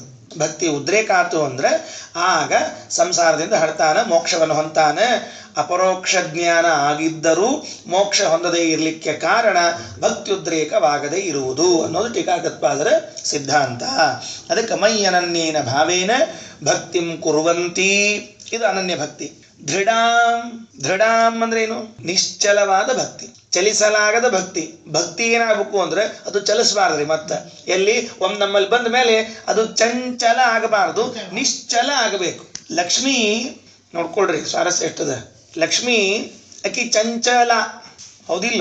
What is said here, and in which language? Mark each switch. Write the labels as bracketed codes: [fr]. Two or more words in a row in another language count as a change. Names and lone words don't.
[kn] ಭಕ್ತಿ ಉದ್ರೇಕ ಆತು ಅಂದ್ರೆ ಆಗ ಸಂಸಾರದಿಂದ ಹಡ್ತಾನ, ಮೋಕ್ಷವನ್ನು ಹೊಂತಾನೆ. ಅಪರೋಕ್ಷ ಜ್ಞಾನ ಆಗಿದ್ದರೂ ಮೋಕ್ಷ ಹೊಂದದೇ ಇರಲಿಕ್ಕೆ ಕಾರಣ ಭಕ್ತ್ಯುದ್ರೇಕವಾಗದೇ ಇರುವುದು ಅನ್ನೋದು ಟೀಕಾಕೃತ್ಪಾದರ ಸಿದ್ಧಾಂತ. ಅದಕ್ಕೆ [sa] ಮೈ ಅನನ್ಯೇನ ಭಾವೇನ ಭಕ್ತಿಂ ಕುರ್ವಂತಿ, [kn] ಇದು ಅನನ್ಯ ಭಕ್ತಿ. ದೃಢಾಂ, ದೃಢಾಂ ಅಂದ್ರೆ ಏನು? ನಿಶ್ಚಲವಾದ ಭಕ್ತಿ, ಚಲಿಸಲಾಗದ ಭಕ್ತಿ. ಭಕ್ತಿ ಏನಾಗಬೇಕು ಅಂದ್ರೆ ಅದು ಚಲಿಸಬಾರ್ದ್ರಿ. ಮತ್ತೆ ಎಲ್ಲಿ ಒಮ್ಮೆ ನಮ್ಮಲ್ಲಿ ಬಂದ ಮೇಲೆ ಅದು ಚಂಚಲ ಆಗಬಾರ್ದು, ನಿಶ್ಚಲ ಆಗಬೇಕು. ಲಕ್ಷ್ಮೀ ನೋಡ್ಕೊಳ್ರಿ, ಸ್ವಾರಸ್ಯ ಎಷ್ಟದ. ಲಕ್ಷ್ಮೀ ಅಕ್ಕಿ ಚಂಚಲ, ಹೌದಿಲ್ಲ?